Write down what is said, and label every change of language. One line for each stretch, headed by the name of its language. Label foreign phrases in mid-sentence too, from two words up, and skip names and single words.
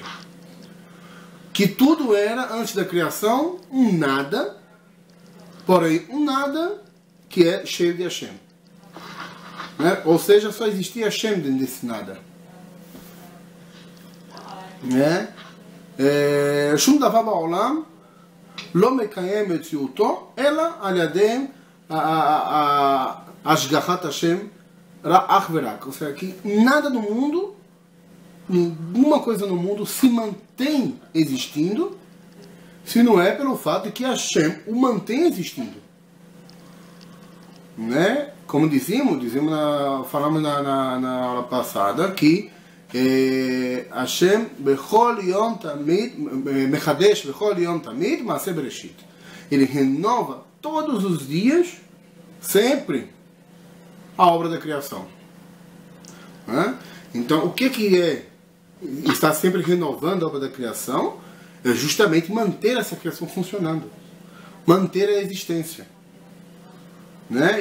Portuguese: Que tudo era, antes da criação, um nada, porém um nada que é cheio de Hashem, né? Ou seja, só existia Hashem dentro desse nada, né?
Hebrew: שום דבר בעולם לא מקיים מציאותו אלא על ידי השגחת השם אך ורק.
Portuguese: Ou seja, que nada no mundo, nenhuma coisa no mundo se mantém existindo se não é pelo fato de que Hashem o mantém existindo, né? Como falamos na aula passada que Hashem
Hebrew: בכל יום תמיד מחדש בכל יום תמיד מעשה בראשית.
Portuguese: Ele renova todos os dias, sempre, a obra da criação, né? Então, o que é estar sempre renovando a obra da criação? É justamente manter essa criação funcionando, manter a existência, né?